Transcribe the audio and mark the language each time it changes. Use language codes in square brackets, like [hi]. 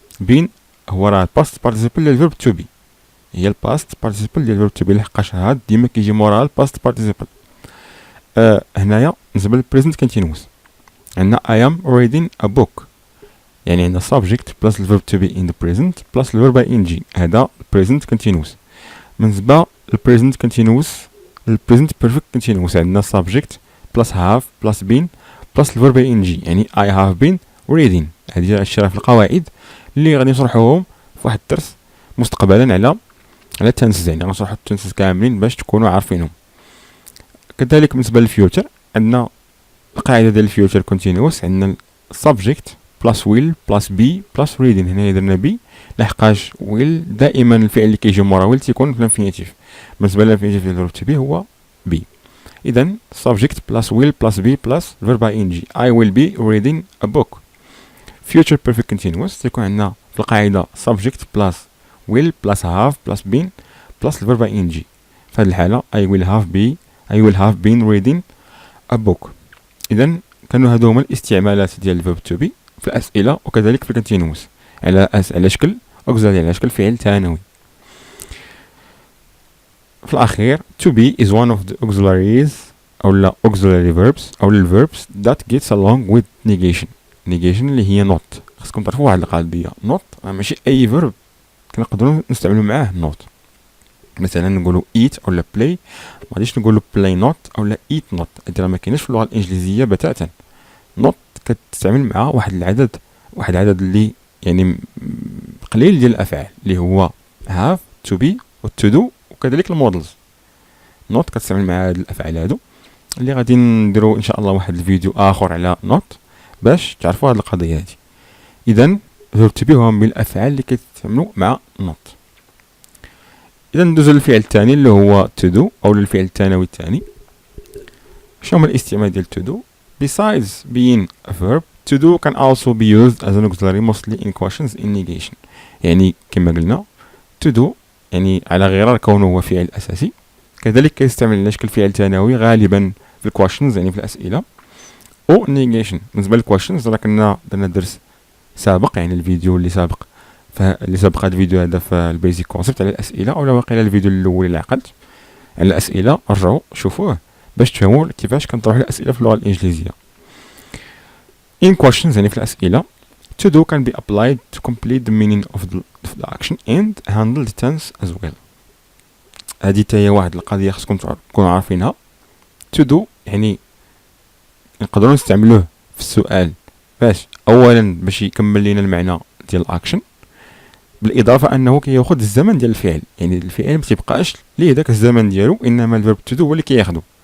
[ar] been هو راه past participle للفيرب تو بي، هي الباست participle ديال الفيرب تو بي، لحقاش had ديما كيجي موراها الباست participle. هنايا بالنسبه للبريزنت كونتينوس عندنا [en] I am reading a book، [ar] يعني عندنا [en] subject plus the verb to be in the present plus the verb ing، هذا present continuous. بالنسبة للpresent continuous present perfect continuous عندنا subject plus have plus been plus the verb ing، [ar] يعني [en] I have been reading. [ar] هذه الأشياء في القواعد اللي غادي نشرحوهم في واحد الدرس مستقبلا على tenses، يعني غنشرحو tenses كاملين باش تكونوا عارفينهم. كذلك بالنسبة للفيوتشر عندنا القاعدة ديال الفيوتشر كونتينوس، عندنا [en] subject plus will plus be plus reading. [ar] هنا درنا be لحقاش will دائما الفعل اللي كيجي مورا will تيكون في الانفينيتيف. بالنسبة للانفينيتيف ديال الفيرب to be هو be. إذا [en] subject plus will plus be plus verb ing I will be reading a book. future perfect continuous تيكون عندنا في القاعدة subject plus will plus have plus been plus verb ing. [ar] في هذه الحالة [en] I will have been reading a book. [ar] إذا كانوا هادو هما الاستعمالات ديال الفيرب تو بي في الأسئلة وكذلك في الكونتينوس على شكل auxiliary، على شكل فعل ثانوي. في الأخير [en] to be is one of the auxiliaries [ar] أو لا [en] auxiliary verbs أو verbs that gets along with negation. [ar] negation اللي هي not. خاصكم تعرفوا واحد القضية، not ماشي أي verb كنقدروا نستعملوا معاه not. مثلا نقولوا eat اولا play، ما غاديش نقولوا play not اولا eat not. هادي راه ما كايناش في اللغه الانجليزيه بتاتا. not كتستعمل مع واحد العدد اللي يعني قليل ديال الافعال اللي هو have to be و to do وكذلك المودلز. not كتستعمل مع هاد الافعال هادو اللي غادي نديرو ان شاء الله واحد الفيديو اخر على not باش تعرفوا هاد القضيه هادي. اذا verb to be هو من الافعال اللي كيتستعملوا مع not. اذا ندوزو للفعل الثاني اللي هو to do او للفعل الثانوي الثاني. شنو هما الاستعمال ديال [en] to do؟ besides being a verb, to do can also be used as an auxiliary mostly in questions in negation. [ar] يعني كما قلنا to do يعني على غرار كونه هو فعل اساسي، كذلك كيستعمل على شكل فعل ثانوي غالبا في الكويشنز يعني في الاسئله او negation. بالنسبه للكويشنز راه كنا درنا درس سابق يعني الفيديو اللي سابق اللي سابق هذا الفيديو هذا في البيزيك كونسيبت على الاسئله، اولا واقيلا الفيديو الاول اللي عقلت على الاسئله رجعوا شوفوه باش تفهموا كيفاش كنطرحوا الاسئله في اللغه الانجليزيه. [en] in questions [ar] يعني في الاسئله [en] to do can be applied to complete the meaning of the action and handle the tense as well. [ar] هذه حتى هي واحد القضيه خصكم تكونوا عارفينها. to do يعني نقدروا نستعملوه في السؤال باش اولا باش يكمل لنا المعنى ديال الاكشن، بالاضافه انه كياخذ الزمن ديال الفعل، يعني الفعل ما تيبقاش ليه داك الزمن ديالو انما الفيرب تو دو هو اللي كياخذو.